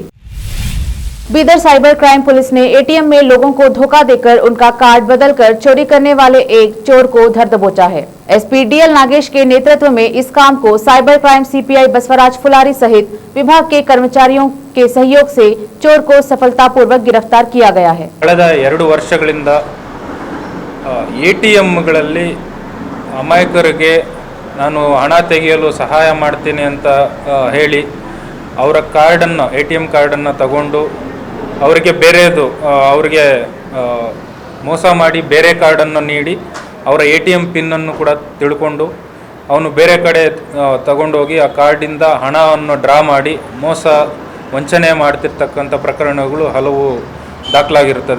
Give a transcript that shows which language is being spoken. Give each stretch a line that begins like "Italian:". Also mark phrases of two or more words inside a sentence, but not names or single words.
Hindi: बीदर
English: cyber crime police
Hindi: ने एटीएम में लोगों को धोखा देकर उनका कार्ड बदलकर चोरी करने वाले एक चोर को धर दबोचा है। एसपी डीएल नागेश के नेतृत्व में इस काम को
English: cyber crime CPI
Hindi: बसवराज फुलारी सहित विभाग के कर्मचारियों के सहयोग से चोर को सफलतापूर्वक गिरफ्तार किया गया है।
Kannada: ಕಳೆದ 2 ವರ್ಷಗಳಿಂದ ಎಟಿಎಂಗಳಲ್ಲಿ ಅಮಾಯಕರಿಗೆ ನಾನು ಹಣ ತೆಗೆಯಲು ಸಹಾಯ ಮಾಡ್ತೀನಿ ಅಂತ ಹೇಳಿ ಅವರ ಕಾರ್ಡನ್ನು ಎಟಿಎಂ ಕಾರ್ಡನ್ನು ತಗೊಂಡು ಅವರಿಗೆ ಬೇರೆದು ಅವರಿಗೆ ಮೋಸ ಮಾಡಿ ಬೇರೆ ಕಾರ್ಡನ್ನು ನೀಡಿ ಅವರ ಎಟಿಎಂ ಪಿನ್ನನ್ನು ಕೂಡ ತಿಳ್ಕೊಂಡು ಅವನು ಬೇರೆ ಕಡೆ ತಗೊಂಡೋಗಿ ಆ ಕಾರ್ಡಿಂದ ಹಣವನ್ನು ಡ್ರಾ ಮಾಡಿ ಮೋಸ ವಂಚನೆ ಮಾಡ್ತಿರ್ತಕ್ಕಂಥ ಪ್ರಕರಣಗಳು ಹಲವು ದಾಖಲಾಗಿರುತ್ತದೆ।